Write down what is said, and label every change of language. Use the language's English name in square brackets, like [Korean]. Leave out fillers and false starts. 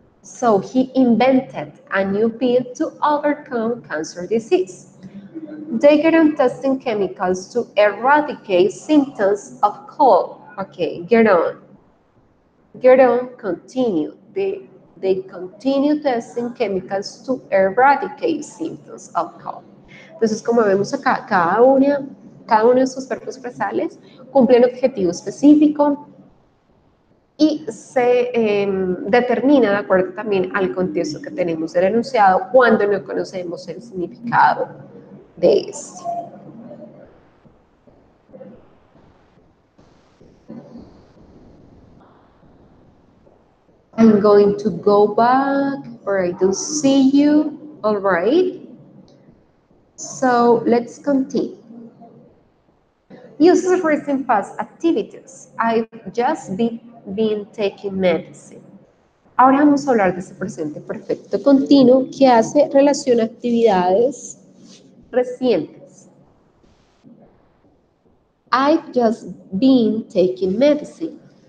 [English] So he invented a new pill to overcome cancer disease. They get on testing chemicals to eradicate symptoms of cold. Okay, get on. Get on, continue. They continue testing chemicals to eradicate symptoms of cold. [Spanish] Entonces, como vemos acá, cada uno de sus verbos fresales cumple un objetivo específico y se determina de acuerdo también al contexto que tenemos del enunciado cuando no conocemos el significado de este. [English] I'm going to go back, or I do see you. All right. So let's continue. Uses recent past activities. I've just been taking medicine. [Spanish] Ahora vamos a hablar de ese presente perfecto continuo que hace relación a actividades recientes. [English] I've just been taking medicine.